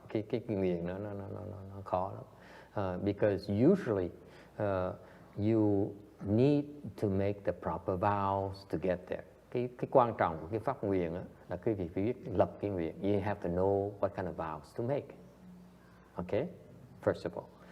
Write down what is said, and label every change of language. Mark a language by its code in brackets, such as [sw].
[vi] Cái nguyện nó khó lắm. [en] Because usually you need to make the proper vows to get there. [vi] Cái quan trọng của cái pháp nguyện là quý vị phải biết lập cái nguyện. [en] You have to know what kind of vows to make. Okay? First of all.